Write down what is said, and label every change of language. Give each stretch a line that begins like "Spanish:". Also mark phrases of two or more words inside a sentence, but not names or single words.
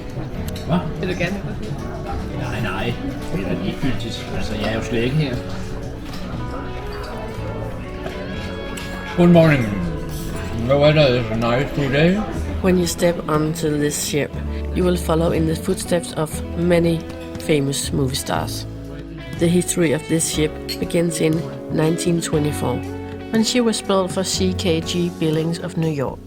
Danish: Hvad? Vil du gerne have på filmen? Nej. Det er da ligegyldigt. Altså, jeg er jo slet ikke her.
English: Good morning. The weather is nice today. When you step onto this ship, you will follow in the footsteps of many famous movie stars. The history of this ship begins in 1924, when she was built for CKG Billings of New York.